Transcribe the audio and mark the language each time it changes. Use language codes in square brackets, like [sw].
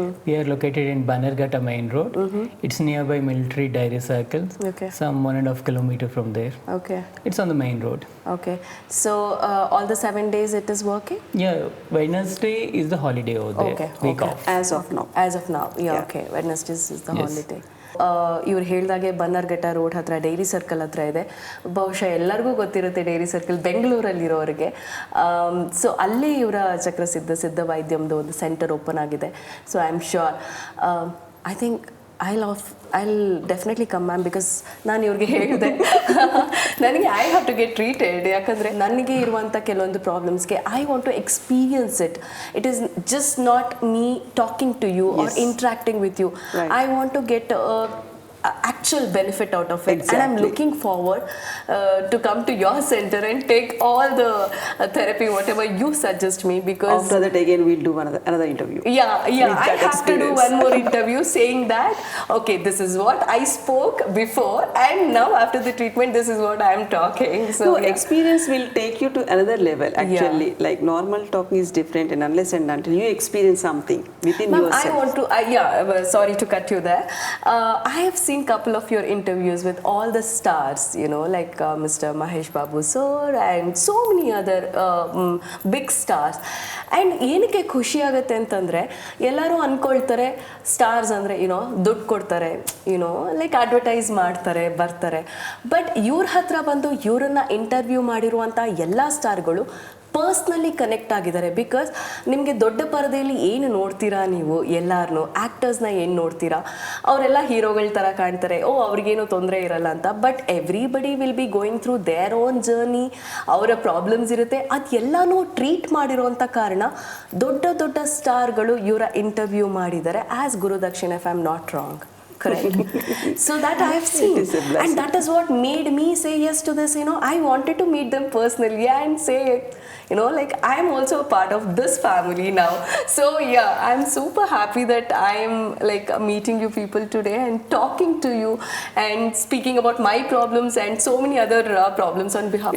[en] We are located in Bannerghatta Main Road. It's nearby Military Dairy Circle, Okay. some 1.5 kilometer from there. Okay. It's on the main road. Okay. So all the 7 days it is working? Yeah, Wednesday is the holiday over there. Okay, Week okay. off. As of now. As of now, yeah, Yeah. okay. Wednesdays is the Yes. holiday. [kn] ಇವ್ರು ಹೇಳಿದಾಗೆ Bannerghatta road ಹತ್ರ dairy circle ಹತ್ರ ಇದೆ. ಬಹುಶಃ ಎಲ್ಲರಿಗೂ ಗೊತ್ತಿರುತ್ತೆ dairy circle ಬೆಂಗಳೂರಲ್ಲಿರೋರಿಗೆ. So ಅಲ್ಲಿ ಇವರ ಸಿದ್ಧ ವೈದ್ಯಂದು ಒಂದು ಸೆಂಟರ್ ಓಪನ್ ಆಗಿದೆ. [en] so I am sure I think I'll definitely come, ma'am, because [kn] ನಾನು ಇವ್ರಿಗೆ ಹೇಳಿದೆ ನನಗೆ [en] I have to get treated. [kn] ಯಾಕಂದರೆ ನನಗೆ ಇರುವಂಥ ಕೆಲವೊಂದು ಪ್ರಾಬ್ಲಮ್ಸ್ಗೆ [en] I want to experience it. It is just not me talking to you are interacting with you. Right. I want to get actual benefit out of it. Exactly. And I'm looking forward to come to your center and take all the therapy whatever you suggest me, because After that again we'll do another interview. yeah With I that have to do experience. one more interview saying that okay, this is what I spoke before and now after the treatment this is what I am talking. So So yeah. experience will take you to another level actually. Like normal talking is different, and unless and until you experience something within Ma'am, yourself. I want to, sorry to cut you there. I have seen couple of your interviews with all the stars, you know, like Mr. Mahesh Babu sir and so many other big stars. [kn] And ಏನಕ್ಕೆ ಖುಷಿ ಆಗುತ್ತೆ ಅಂತಂದರೆ ಎಲ್ಲರೂ ಅಂದ್ಕೊಳ್ತಾರೆ stars ಅಂದರೆ YONO ದುಡ್ಡು ಕೊಡ್ತಾರೆ, you know like advertise ಮಾಡ್ತಾರೆ ಬರ್ತಾರೆ. ಬಟ್ ಇವ್ರ ಹತ್ರ ಬಂದು ಇವರನ್ನು ಇಂಟರ್ವ್ಯೂ ಮಾಡಿರುವಂಥ ಎಲ್ಲ ಸ್ಟಾರ್ಗಳು ಪರ್ಸ್ನಲಿ ಕನೆಕ್ಟ್ ಆಗಿದ್ದಾರೆ. ಬಿಕಾಸ್ ನಿಮಗೆ ದೊಡ್ಡ ಪರದೆಯಲ್ಲಿ ಏನು ನೋಡ್ತೀರಾ ನೀವು ಎಲ್ಲರನ್ನೂ ಆ್ಯಕ್ಟರ್ಸ್ನ ಏನು ನೋಡ್ತೀರಾ, ಅವರೆಲ್ಲ ಹೀರೋಗಳ ಥರ ಕಾಣ್ತಾರೆ, ಓ ಅವ್ರಿಗೇನು ತೊಂದರೆ ಇರಲ್ಲ ಅಂತ. [en] but everybody will be going through their own journey, [kn] ಅವರ ಪ್ರಾಬ್ಲಮ್ಸ್ ಇರುತ್ತೆ. ಅದೆಲ್ಲನೂ ಟ್ರೀಟ್ ಮಾಡಿರೋವಂಥ ಕಾರಣ ದೊಡ್ಡ ದೊಡ್ಡ ಸ್ಟಾರ್ಗಳು ಇವರ ಇಂಟರ್ವ್ಯೂ ಮಾಡಿದ್ದಾರೆ as ಗುರುದಕ್ಷಿಣೆ, [en] If I am not wrong. Correct. So that I have seen, It is a blessing. and that is what made me say yes to this. You know, I wanted to meet them personally and say, you know, like I am also a part of this family now. So yeah, I'm super happy that I am like meeting you people today and talking to you and speaking about my problems and so many other problems on behalf